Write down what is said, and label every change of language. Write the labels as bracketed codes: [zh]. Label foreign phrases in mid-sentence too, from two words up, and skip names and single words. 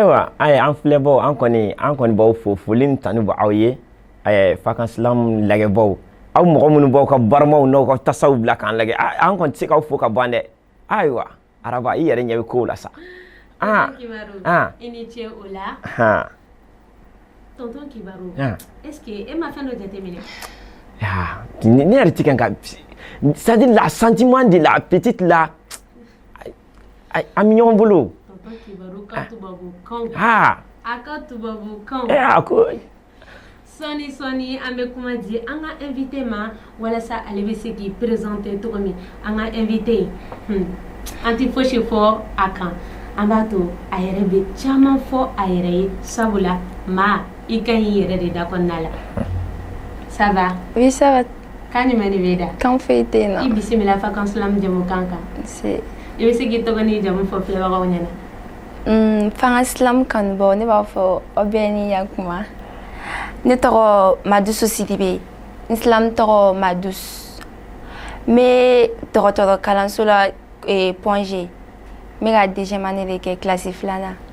[bm] ayiwa an filɛbaw an kɔni b'aw fo foli ni tanu bɔ aw ye Fakan Slam lagɛbaw aw mɔgɔ minnu b'aw ka baramaw n'aw ka tasaw bila k'an lagɛ an kɔni tɛ se k'aw fo ka ban dɛ ayiwa araba i yɛrɛ ɲɛ bɛ kow la sa tonton Kibaru i ni ce o la tonton Kibaru [fr] est-ce que [bm] e ma fɛn dɔ jateminɛ ne yɛrɛ tɛ kan ka [fr] c'est-à-dire la sentiment de la petite là [bm] an bɛ ɲɔgɔn bolo tonton Kibaru ka tubabukan a ka tubabukan a ko sɔni an bɛ kuma di an ka invité ma walasa ale bɛ se k'i présenter cogo min an ka invité an tɛ fosi fɔ a kan an b'a to a yɛrɛ bɛ caman fɔ a yɛrɛ ye sabula ma i ka ɲi yɛrɛ de da kɔnɔna la [fr] ça va oui ça va [bm] kan jumɛn de bɛ da kan foyi tɛ yen nɔ i bisimila Fakan Slam jamukan kan i bɛ se k'i tɔgɔ n'i jamu fɔ filɛbagaw ɲɛna Fakan Slam kanubagaw ne b'a fɔ aw bɛɛ ni yakuma ne tɔgɔ Madusu Sidibe n Islam tɔgɔ Madus n bɛ dɔgɔtɔrɔ kalanso la Point G n bɛ ka [fr] deuxième année [bm] de kɛ classe 2nan